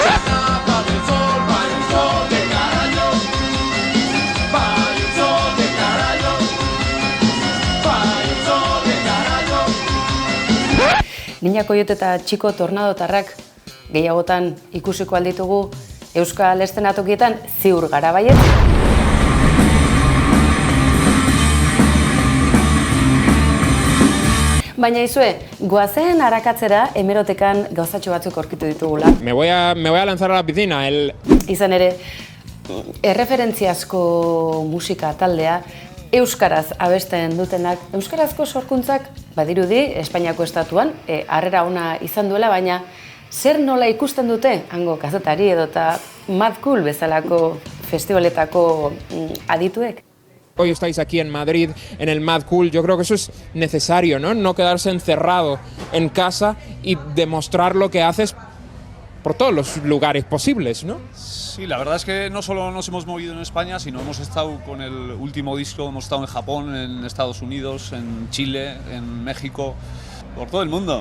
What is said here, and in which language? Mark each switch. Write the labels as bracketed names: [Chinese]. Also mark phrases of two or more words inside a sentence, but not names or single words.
[Basque] Niña Koiote eta Txiko Tornadotarrak gehiagotan ikusiko alditugu Euskal estenatokietan ziur gara baiet. Baina izue, goazen arakatzera hemerotekan gauzatxo batzuk aurkitu ditugula. [Spanish] Me voy a lanzar a la piscina. [Basque] Izan ere, erreferentziazko musika taldea, euskaraz abesten dutenak, euskarazko sorkuntzak badirudi Espainiako estatuan, harrera ona izan duela, baina zer nola ikusten dute hango kazetari edota Mad Cool bezalako festivaletako adituek? [Spanish] Hoy estáis aquí en Madrid, en el Mad Cool. Yo creo que eso es necesario, ¿no? No quedarse encerrado en casa y demostrar lo que haces por todos los lugares posibles, ¿no? Sí, la verdad es que no solo nos hemos movido en España, sino hemos estado con el último disco, hemos estado en Japón, en Estados Unidos, en Chile, en México, por todo el mundo.